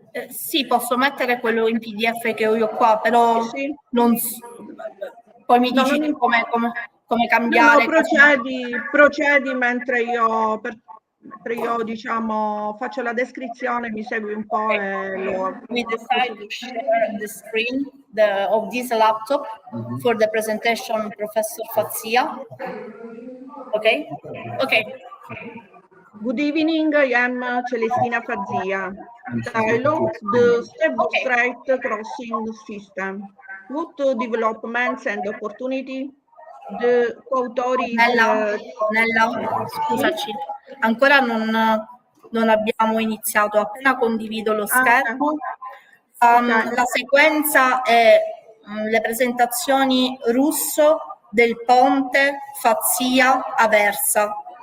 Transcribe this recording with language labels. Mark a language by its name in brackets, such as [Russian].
[Italian] Sì, posso mettere quello in PDF che ho io qua, però Sì. poi mi dici come cambiare. No, procedi mentre io diciamo faccio la descrizione, mi segui un po' e lo... [English] We decide to share the screen of this laptop for the presentation, Professor Fazia. Okay? Okay. Good evening, I am Celestina Fazia. Dialogue, the step-straight crossing system. What developments and opportunity? The coautori [Italian] Nella, scusaci, ancora non abbiamo iniziato. Appena condivido lo schermo, la sequenza è le presentazioni Russo, Del Ponte, Fazia, Aversa.